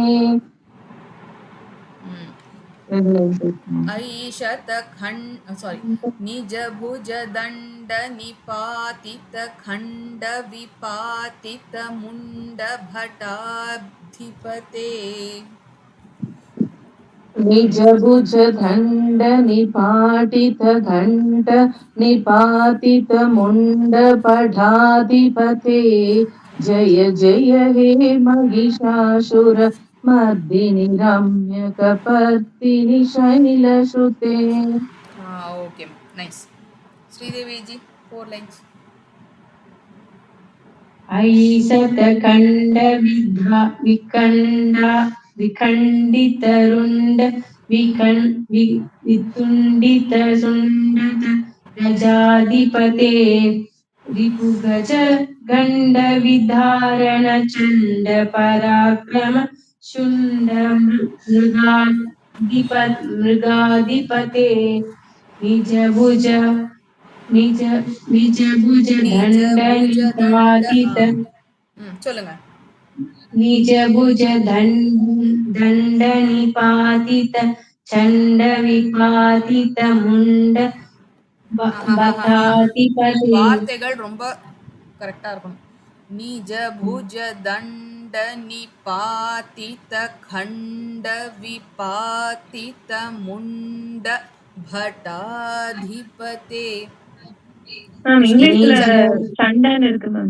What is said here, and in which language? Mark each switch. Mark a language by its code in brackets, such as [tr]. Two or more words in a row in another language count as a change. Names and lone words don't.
[sa] ऐशत खंड निज भुज दंड निपातित खंड विपातित मुंड भटाधिपते निज भुज दंड निपातित खंड निपातित मुंड भटाधिपते जय जय हे महिषासुर मर्दिनि रम्यकपर्दिनि शैलसुते [en] okay nice Shridevi ji 4 lines [sa] ऐषत खंड विखंडित रुंड वितुंडित सुंड गजाधिपते रिपुगज गण्ड विधारण चण्ड पराक्रम शुण्ड मृगाधिपते निज भुज निज निज भुज நிஜ दण्ड भुज दण्ड निपातित [ta] சொல்லுங்க. [sa] निज भुज दण्ड निपातित चण्ड विपातित मुण्ड बकाधिपते [ta] வார்த்தைகள் ரொம்ப கரெக்டா இருக்கணும். [sa] निज भुज दण्ड निपातित खण्ड विपातित मुण्ड भटाधिपते. [ta] மேம் இங்கிலீஷ்ல சண்டைன்னு இருக்கு மேம்.